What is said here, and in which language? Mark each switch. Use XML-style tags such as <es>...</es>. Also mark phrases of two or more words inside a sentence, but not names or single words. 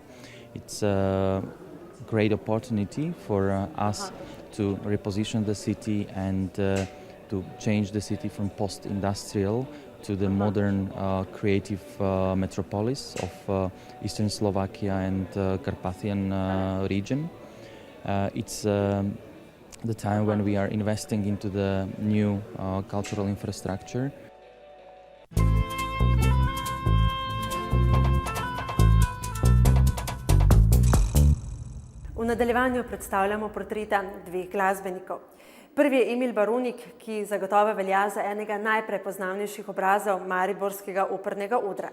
<en>It's a great opportunity for us to reposition the city and to change the city from post-industrial to the modern creative metropolis of Eastern Slovakia and Carpathian region. It's the time when we are investing into the new cultural infrastructure.</en> <sl>V nadaljevanju predstavljamo portreta dveh glasbenikov. Prvi je Emil Baronik, ki zagotovo velja za enega najprepoznavnejših obrazov mariborskega opernega odra.</sl>